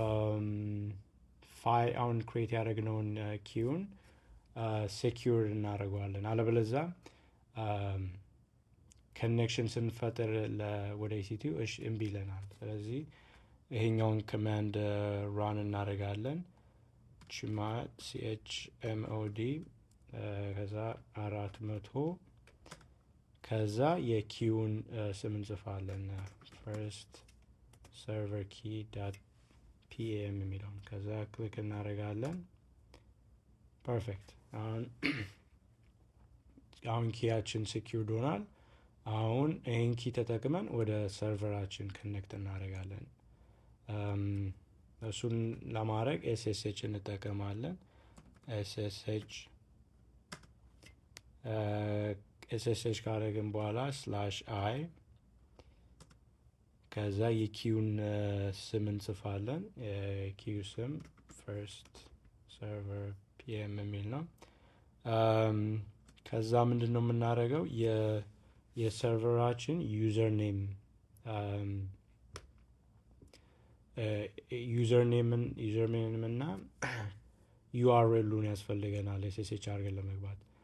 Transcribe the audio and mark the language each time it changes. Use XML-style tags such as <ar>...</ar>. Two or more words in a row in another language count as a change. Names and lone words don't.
<am>አሁን ክሬት ያደረግነውን ኪውን ሴኪዩር እናደርገዋለን። አለበለዛ ኮኔክሽን ስንፈጥር ወደ EC2 እምቢ ይለናል። ስለዚህ ይሄኛውን ኮማንድ ራን እናደርጋለን። chmod ከዛ 400 ከዛ የኪውን ስም እንጽፋለን</am> <en>first server key.pam</en> <am>የሚለውን ከዛ ክሊክ እናደርጋለን። ፐርፌክት። አሁን ኪያችን ሴኪዩርድ ሆኗል። አሁን ይሄን ኪ ተጠቅመን ወደ ሰርቨራችን ኮኔክት እናደርጋለን። እሱን ለማድረግ SSH እንጠቀማለን። SSH ካደረግን በኋላ /i ከዛ የኪውን ስም እንጽፋለን። የኪው ስም</am> <en>first server pm</en> <am>የሚል ነው። ከዛ ምንድነው የምናደርገው? የሰርቨራችን</am> <en>user name</en> <am>እና URL-ሉን ያስፈልገናል SSH አድርገን ለመግባት።</am>